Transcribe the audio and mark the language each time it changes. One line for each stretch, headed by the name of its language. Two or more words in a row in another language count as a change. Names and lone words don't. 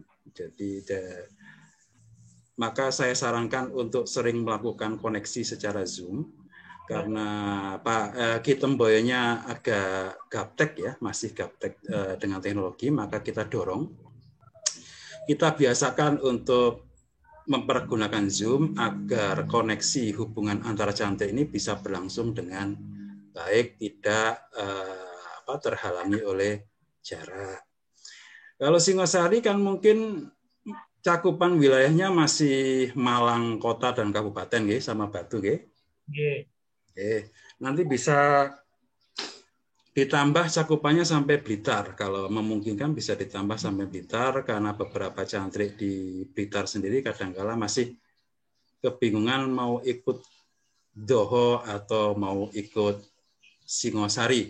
Indonesian: Jadi maka saya sarankan untuk sering melakukan koneksi secara Zoom karena Pak Kitemboyonya agak gaptek ya, masih gaptek dengan teknologi, maka kita dorong, kita biasakan untuk mempergunakan Zoom agar koneksi hubungan antara cantik ini bisa berlangsung dengan baik, tidak terhalangi oleh jarak. Kalau Singosari kan mungkin cakupan wilayahnya masih Malang kota dan kabupaten nggih, sama Batu nggih. Nanti bisa ditambah cakupannya sampai Blitar. Kalau memungkinkan bisa ditambah sampai Blitar karena beberapa cantrik di Blitar sendiri kadang-kala masih kebingungan mau ikut Doho atau mau ikut Singosari.